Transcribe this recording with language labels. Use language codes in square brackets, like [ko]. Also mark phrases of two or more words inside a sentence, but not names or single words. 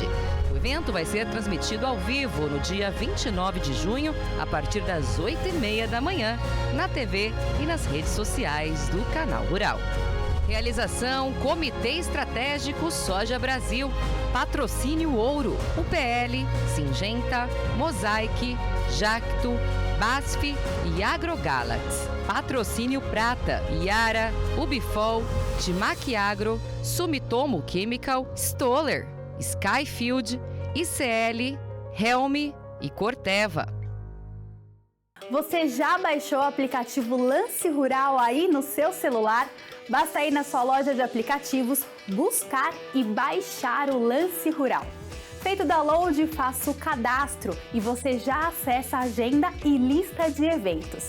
[pt] O evento vai ser transmitido ao vivo no dia 29 de junho, a partir das 8h30 da manhã, na TV e nas redes sociais do Canal Rural. Realização Comitê Estratégico Soja Brasil, Patrocínio Ouro, UPL, Singenta, Mosaic, Jacto, BASF e AgroGalax. Patrocínio Prata, Iara, Ubifol, Timac Agro, Sumitomo Chemical, Stoller, Skyfield, ICL, Helm e Corteva. Você já baixou o aplicativo Lance Rural aí no seu celular? Basta ir na sua loja de aplicativos, buscar e baixar o Lance Rural. Feito o download, faça o cadastro e você já acessa a agenda e lista de eventos.